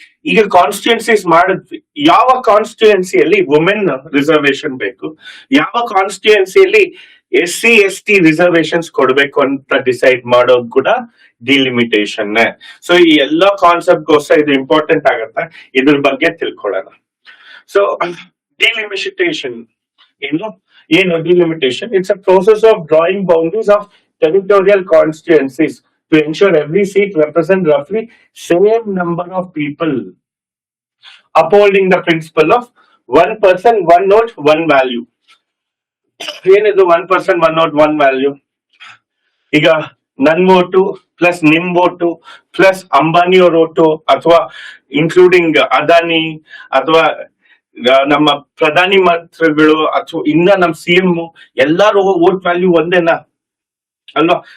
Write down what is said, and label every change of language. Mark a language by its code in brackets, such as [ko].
[kn] ಈಗ ಕಾನ್ಸ್ಟಿಟ್ಯೂನ್ಸೀಸ್ ಮಾಡಿದ್ವಿ, ಯಾವ ಕಾನ್ಸ್ಟಿಟ್ಯೂನ್ಸಿಯಲ್ಲಿ ವುಮೆನ್ ರಿಸರ್ವೇಶನ್ ಬೇಕು, ಯಾವ ಕಾನ್ಸ್ಟಿಟ್ಯೂನ್ಸಿಯಲ್ಲಿ SC ST ರಿಸರ್ವೇಶನ್ಸ್ ಕೊಡ್ಬೇಕು ಅಂತ ಡಿಸೈಡ್ ಮಾಡೋದು ಕೂಡ ಡಿಲಿಮಿಟೇಷನ್. ಸೊ ಈ ಎಲ್ಲಾ ಕಾನ್ಸೆಪ್ಟ್ ಗೋಸ್ಕರ ಇದು ಇಂಪಾರ್ಟೆಂಟ್ ಆಗತ್ತೆ, ಇದ್ರ ಬಗ್ಗೆ ತಿಳ್ಕೊಳ್ಳೋಣ. ಸೊ ಡಿಲಿಮಿಟೇಷನ್ ಏನು delimitation? [en] It's a process of drawing boundaries of territorial constituencies to ensure every seat represents roughly same number of people, upholding the principle of one person, one vote, one value. [kn] ಏನಿದು [en] one person, one vote, one value? [kn] ಈಗ ನನ್ vote plus ನಿಮ್ vote plus Ambani ಅವ್ರ vote, ಅಥವಾ including Adani, ಅಥವಾ ನಮ್ಮ ಪ್ರಧಾನಿ ಮಂತ್ರಿಗಳು, ಅಥವಾ ಇನ್ನ ನಮ್ CM, ಎಲ್ಲಾರು ವೋಟ್ ವ್ಯಾಲ್ಯೂ ಒಂದೇನಾ ಅಲ್ವಾ?